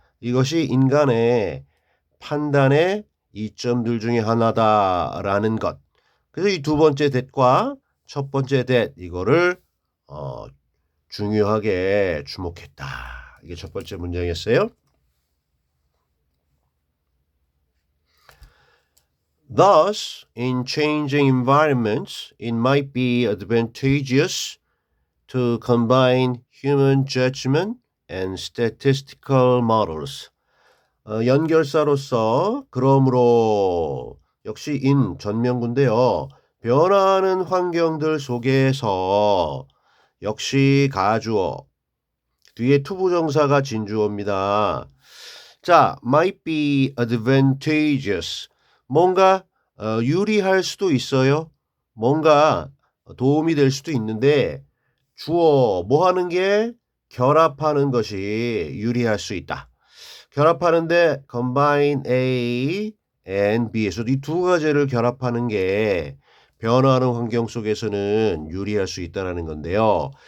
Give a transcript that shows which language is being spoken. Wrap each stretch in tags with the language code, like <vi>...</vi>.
<ko>이것이 인간의 판단의 이점들 중에 하나다라는 것. 그래서 이 두 번째 that과 첫 번째 that 이거를 중요하게 주목했다. 이게 첫 번째 문장이었어요.</ko> <en>Thus, in changing environments, it might be advantageous to combine human judgment and statistical models.</en> <ko>연결사로서 그러므로 역시 in 전명구인데요. 변화하는 환경들 속에서 역시 가주어 뒤에 투부정사가 진주어입니다.</ko> <en>자, might be advantageous.</en> <ko>뭔가 유리할 수도 있어요. 뭔가 도움이 될 수도 있는데 주어 뭐 하는 게 결합하는 것이 유리할 수 있다. 결합하는데</ko> <en>combine A and B</en> <ko>에서 이 두 가지를 결합하는 게 변화하는 환경 속에서는 유리할 수 있다는 건데요.</ko>